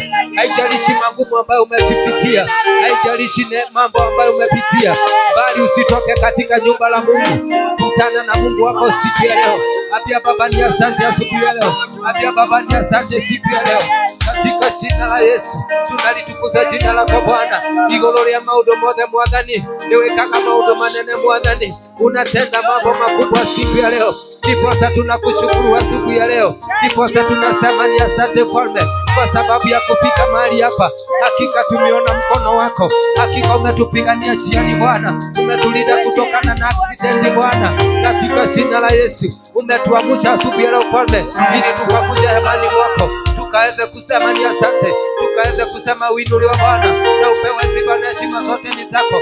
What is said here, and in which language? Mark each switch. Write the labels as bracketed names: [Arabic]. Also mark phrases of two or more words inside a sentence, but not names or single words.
[Swahili] Haijalishi magumu ambayo umepitia, haijalishi mambo ambayo umepitia, bali usitoke katika nyumba la Mungu. Kutana na Mungu wako siku ya leo. Abia Baba ni asante ya siku ya leo. Abia Baba ni asante siku ya leo. Katika jina la Yesu tunalitukuza jina lako Bwana. [Kikuyu] Igoro ya maundu mothe Mwathani, niwe kaka maundu manene Mwathani. [Swahili] Unatenda mambo makubwa siku ya leo. Ndiposa tunakushukuru siku ya leo. Ndiposa tunasema ni asante Mfalme kwa sababu ya kufika mahali hapa. Hakika tumeona mkono wako. Hakika umetupigania njiani Bwana. Umetulinda kutokana na accident Bwana. Katika jina la Yesu umetuamsha asubuhi ya leo Mfalme, ili tukakuja hemani mwako tukaweze kusema ni asante, tukaweze kusema uinuliwe Bwana na upewe sifa na heshima zote ni zako.